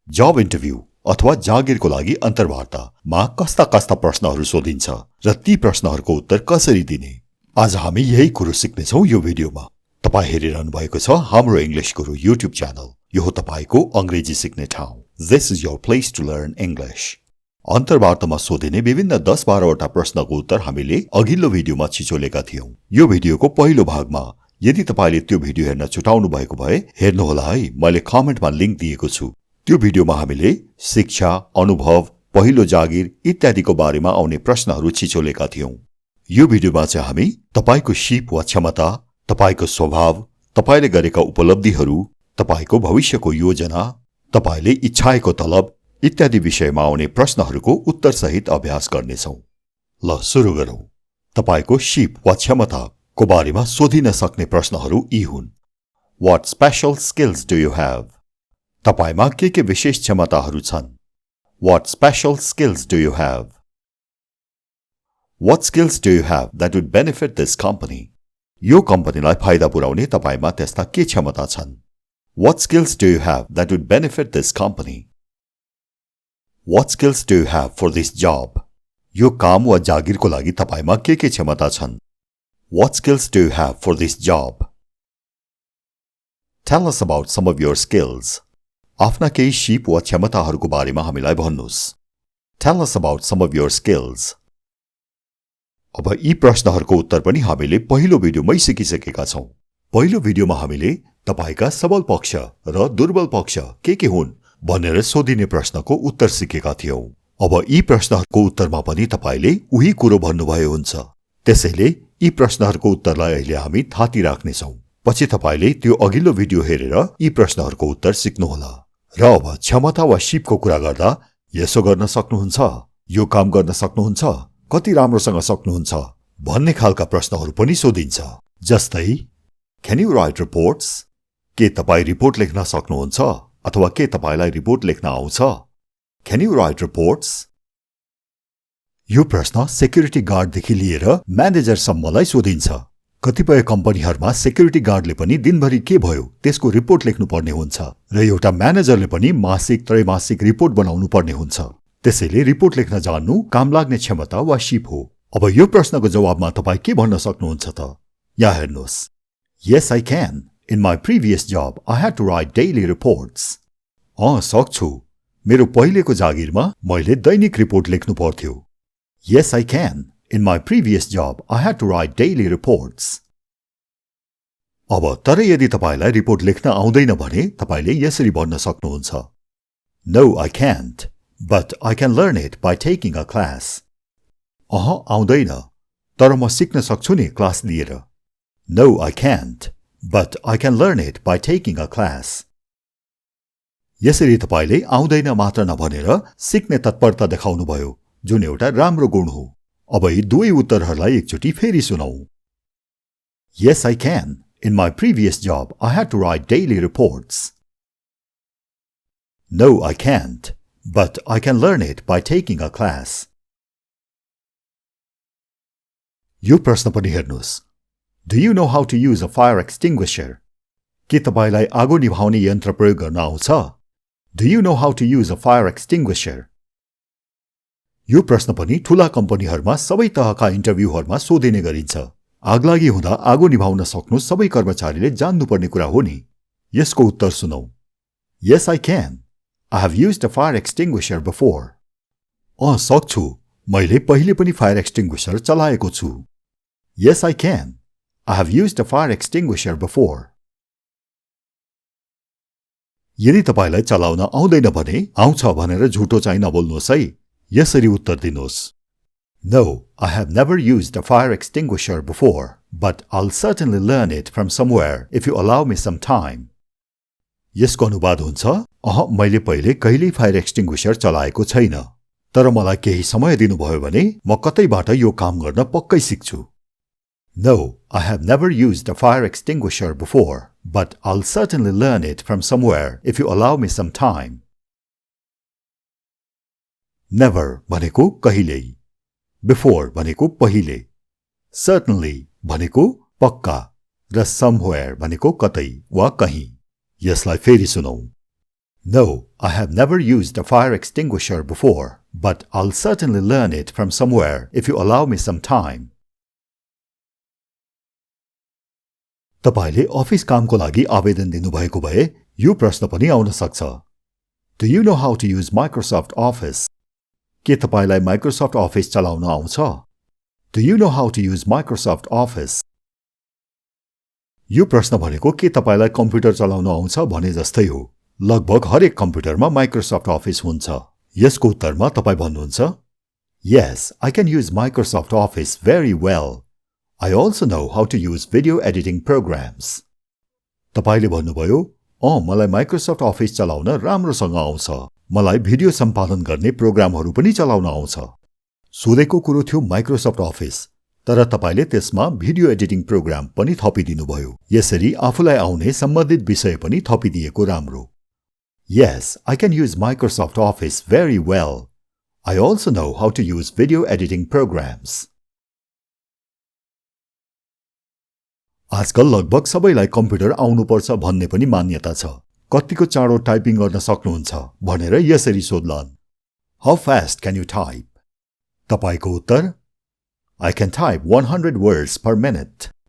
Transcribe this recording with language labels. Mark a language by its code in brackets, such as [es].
[ne] जब interview अथवा जागिरको लागि अन्तर्वार्तामा कस्ता कस्ता प्रश्नहरू सोधिन्छ र ती प्रश्नहरूको उत्तर कसरी दिने, आज हामी यही कुरो सिक्नेछौँ यो भिडियोमा। तपाई हेरिरहनु भएको छ हाम्रो इंग्लिश गुरु युट्युब च्यानल। यो हो तपाईको अंग्रेजी सिक्ने ठाउँ। [en] This is your place to learn English. [ne] अन्तर्वार्तामा सोधिने विभिन्न 10-12 वटा प्रश्नको उत्तर हामीले अघिल्लो भिडियोमा छिचोलेका थियौं। यो भिडियोको पहिलो भागमा यदि तपाईले त्यो भिडियो हेर्न छुटाउनु भएको भए हेर्नुहोला है, मैले कमेन्टमा लिंक दिएको छु। त्यो भिडियोमा हामीले शिक्षा, अनुभव, पहिलो जागिर इत्यादिको बारेमा आउने प्रश्नहरू छिचोलेका थियौं। यो भिडियोमा चाहिँ हामी तपाईको सिप वा क्षमता, तपाईको स्वभाव, तपाईले गरेका उपलब्धिहरू, तपाईको भविष्यको योजना, तपाईले इच्छाएको तलब इत्यादि विषयमा आउने प्रश्नहरूको उत्तर सहित अभ्यास गर्नेछौं। ल सुरु गरौं। तपाईको सिप वा क्षमताको बारेमा सोधिन सक्ने प्रश्नहरू यी हुन्। [en] What special skills do you have? [ne] तपाईमा के विशेष क्षमताहरू छन्? [en] What special skills do you have? What skills do you have that would benefit this company? [ne] यो कम्पनीलाई फाइदा पुर्याउने तपाईमा त्यस्ता के क्षमता छन्? [en] What skills do you have that would benefit this company? What skills do you have for this job? [ne] यो काम वा जागिरको लागि तपाईमा के क्षमता छन्? [en] What skills do you have for this job? Tell us about some of your skills. [ne] आफ्ना केही सिप वा क्षमताहरूको बारेमा हामीलाई भन्नुस्। [en] Tell us about some of your skills. [ne] अब यी प्रश्नहरूको उत्तर पनि हामीले पहिलो भिडियोमै सिकिसकेका छौं। पहिलो भिडियोमा हामीले तपाईका सबल पक्ष र दुर्बल पक्ष के हुन् भनेर सोधिने प्रश्नको उत्तर सिकेका थियौं। अब यी प्रश्नहरूको उत्तरमा पनि तपाईले उही कुरो भन्नुभयो हुन्छ। त्यसैले यी प्रश्नहरूको उत्तरलाई अहिले हामी थाती राख्नेछौं। पछि तपाईले त्यो अघिल्लो भिडियो हेरेर यी प्रश्नहरूको उत्तर सिक्नुहोला। र अब क्षमता वा सिपको कुरा गर्दा यसो गर्न सक्नुहुन्छ, यो काम गर्न सक्नुहुन्छ, कति राम्रोसँग सक्नुहुन्छ भन्ने खालका प्रश्नहरू पनि सोधिन्छ। जस्तै [en] Can you write reports? [ne] के तपाई रिपोर्ट लेख्न सक्नुहुन्छ अथवा के तपाईलाई रिपोर्ट लेख्न आउँछ? [en] Can you write reports? [ne] यो प्रश्न सेक्युरिटी गार्डदेखि लिएर म्यानेजरसम्मलाई सोधिन्छ। कतिपय कम्पनीहरूमा सेक्युरिटी गार्डले पनि दिनभरि के भयो त्यसको रिपोर्ट लेख्नुपर्ने हुन्छ र एउटा म्यानेजरले पनि मासिक त्रैमासिक रिपोर्ट बनाउनु पर्ने हुन्छ। त्यसैले रिपोर्ट लेख्न जान्नु काम लाग्ने क्षमता वा सिप हो। अब यो प्रश्नको जवाबमा तपाई के भन्न सक्नुहुन्छ त? यहाँ हेर्नुहोस्। [en] Yes, I can. In my previous job, I had to write daily reports. [ne] सक्छु। मेरो पहिलेको जागिरमा मैले दैनिक रिपोर्ट लेख्नु पर्थ्यो। [en] Yes, I can. In my previous job, I had to write daily reports. [ne] अब तर यदि तपाईलाई रिपोर्ट लेख्न आउँदैन भने तपाईले यसरी भन्न सक्नुहुन्छ। [en] No, I can't. But I can learn it by taking a class. [ne] आउँदैन, तर म सिक्न सक्छु नि क्लास लिएर। [en] No, I can't. But I can learn it by taking a class. [ne] यसरी तपाईले आउँदैन मात्र नभनेर सिक्ने तत्परता देखाउनुभयो, जुन एउटा राम्रो गुण हो। अब यी दुवै उत्तरहरूलाई एकचोटि फेरि सुनौ। [en] Yes, I can. In my previous job, I had to write daily reports. No, I can't. But I can learn it by taking a class. [ne] यो प्रश्न पनि हेर्नुस्। [en] Do you know how to use a fire extinguisher? [ne] के तपाईलाई आगो निभाउने यन्त्र प्रयोग गर्न आउँछ? [en] Do you know how to use a fire extinguisher? [ne] यो प्रश्न पनि ठूला कम्पनीहरूमा सबै तहका इन्टरभ्यूहरूमा सोधिने गरिन्छ। आगलागी हुँदा आगो निभाउन सक्नु सबै कर्मचारीले जान्नुपर्ने कुरा हो नि। यसको उत्तर सुनौ। [en] Yes, I can. I have used a fire extinguisher before. [ne] सक्छु। मैले पहिले पनि फायर एक्सटिंग्विशर चलाएको छु। [en] Yes, I can. I have used a fire extinguisher before. [ne] यदि तपाईलाई चलाउन आउँदैन भने आउँछ भनेर झुटो चाहिँ नबोल्नुहोस् है। यसरी उत्तर दिनुहोस्। [en] No, I have never used a fire extinguisher before, but I'll certainly learn it from somewhere if you allow me some time. [ne] यसको अनुवाद हुन्छ, मैले पहिले कहिल्यै फायर एक्सटिंग्विशर चलाएको छैन, तर मलाई केही समय दिनुभयो भने म कतैबाट यो काम गर्न पक्कै सिक्छु। [en] No, I have never used a fire extinguisher before, but I'll certainly learn it from somewhere if you allow me some time. [ne] Never भनेको कहिल्यै, before भनेको पहिले, certainly भनेको पक्का र somewhere भनेको कतै वा कहीं। यसलाई फेरि सुनौ। [en] No, I have never used a fire extinguisher before, but I'll certainly learn it from somewhere if you allow me some time. [ne] तपाईले अफिस कामको लागि आवेदन दिनुभएको भए यो प्रश्न पनि आउन सक्छ. [en] Do you know how to use Microsoft Office? [ne] के तपाईलाई Microsoft Office चलाउन आउँछ? [en] Do you know how to use Microsoft Office? [ne] यो प्रश्न भनेको के तपाईलाई कम्प्युटर चलाउन आउँछ भने जस्तै हो. लगभग हरेक कम्प्युटरमा Microsoft Office हुन्छ. यसको उत्तरमा तपाई भन्नुहुन्छ, [en] Yes, I can use Microsoft Office very well. I also know how to use video editing programs. [ne] तपाईले भन्नुभयो, मलाई Microsoft Office चलाउन राम्रोसँग आउँछ. मलाई भिडियो सम्पादन गर्ने प्रोग्रामहरू पनि चलाउन आउँछ. सोधेको कुरो थियो Microsoft Office, तर तपाईले त्यसमा भिडियो एडिटिङ प्रोग्राम पनि थपिदिनुभयो. यसरी आफूलाई आउने सम्बन्धित विषय पनि थपिदिएको राम्रो. [en] Yes, I can use Microsoft Office very well. I also know how to use video editing programs. [ne] आजकल लगभग सबैलाई कम्प्युटर आउनुपर्छ भन्ने पनि मान्यता छ. कतिको चाँडो टाइपिङ गर्न सक्नुहुन्छ भनेर यसरी सोध्लान्. [en] How fast can you type? [ne] तपाईको उत्तर, [en] I can type 100 words per minute.